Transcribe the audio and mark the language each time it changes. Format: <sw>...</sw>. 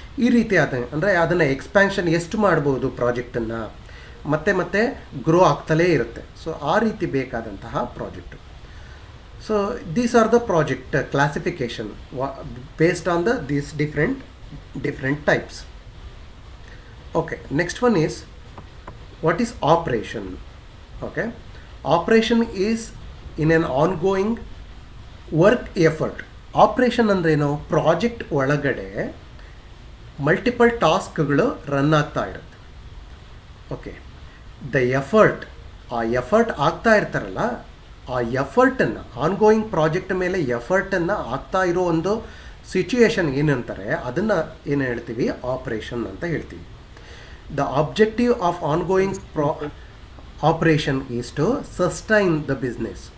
<kn>ಈ ರೀತಿ ಅಂದರೆ ಅದನ್ನು ಎಕ್ಸ್ಪ್ಯಾನ್ಷನ್ ಎಷ್ಟು ಮಾಡ್ಬೋದು ಪ್ರಾಜೆಕ್ಟನ್ನು, ಮತ್ತೆ ಗ್ರೋ ಆಗ್ತಲೇ ಇರುತ್ತೆ.</kn> <en>so</en> <kn>ಆ ರೀತಿ ಬೇಕಾದಂತಹ project.</kn> <en>So these are the project classification based on these different types. Okay, next one is what is operation. Okay, operation is in an ongoing work effort.</en> <kn>Operation ಅಂದ್ರೇನು, project ಒಳಗಡೆ multiple ಟಾಸ್ಕ್ಗಳು run ಆಗ್ತಾ ಇರುತ್ತೆ. Okay, the effort ಆಗ್ತಾ ಇರ್ತಾರಲ್ಲ, ಆ ಎಫರ್ಟನ್ನು ongoing project ಮೇಲೆ ಎಫರ್ಟನ್ನು ಆಗ್ತಾ ಇರೋ ಒಂದು ಸಿಚುಯೇಷನ್ ಏನಂತಾರೆ, ಅದನ್ನು ಏನು ಹೇಳ್ತೀವಿ, ಆಪ್ರೇಷನ್ ಅಂತ ಹೇಳ್ತೀವಿ.</kn> <en>The objective of ongoing operation is to sustain the business.</en>